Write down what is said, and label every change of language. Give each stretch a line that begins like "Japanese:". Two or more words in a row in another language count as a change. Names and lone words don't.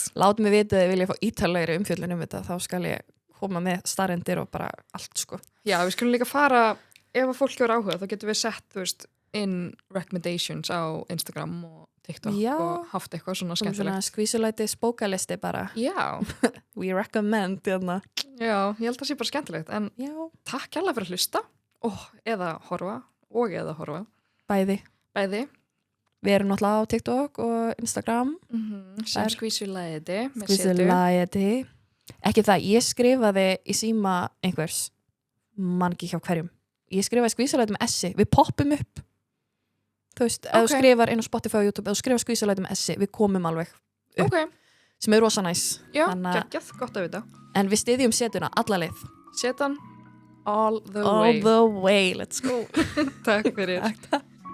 Icelandic: Látum mig vita að þið vilja fá ítarlegri umfjöllun þetta, þá skal ég koma með staðreyndir og bara allt, sko. Já, við skulum líka fara, ef að fólk hefur áhuga, þá getum við sett, þú veist,
English: in recommendations
Icelandic: á Instagram og TikTok og haft eitthvað svona skemmtilegt. Svona skvísulæti spókalisti bara. Já.
English: We recommend,
Icelandic: hérna. Já, ég held að það sé bara skemmtilegt, en takk kærlega fyrir að hlusta eða horfa. Bæði. Við erum náttúrulega á TikTok og Instagram. Sem skvísulæti. Skvísulæti. Ekki það, ég skrifaði í síma einhvers, man ekki hjá hverjum. Ég skrifaði skvísulæti með S, við poppum upp. Þú veist, ef þú skrifar inn á Spotify og YouTube, ef þú skrifar skvísulæti með S, við komum alveg upp. Sem rosa næs. Já, geggjað, gott að vita. En við styðjum setuna alla leið.
English: Setan all the way. All the way, let's go.
Icelandic: Takk fyrir. Takk.